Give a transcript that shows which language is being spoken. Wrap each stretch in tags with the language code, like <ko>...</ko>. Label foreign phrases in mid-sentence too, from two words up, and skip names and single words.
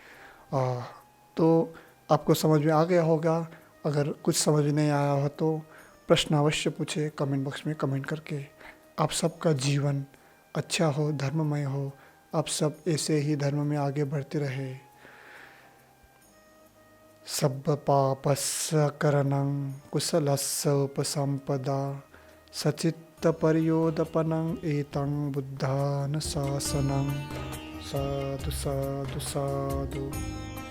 <hi>तो आपको समझ में आ गया होगा। अगर कुछ समझ नहीं आया हो तो प्रश्न अवश्य पूछे कमेंट बॉक्स में कमेंट करके। आप सबका जीवन अच्छा हो, धर्ममय हो, आप सब ऐसे ही धर्म में आगे बढ़ते रहे।</hi> <pi>सब्ब पापस्य करणं कुशलस्य उपसंपदा सचित्त पर्योदपनं एतं बुद्धानुशासनं। साधु साधु साधु।</pi>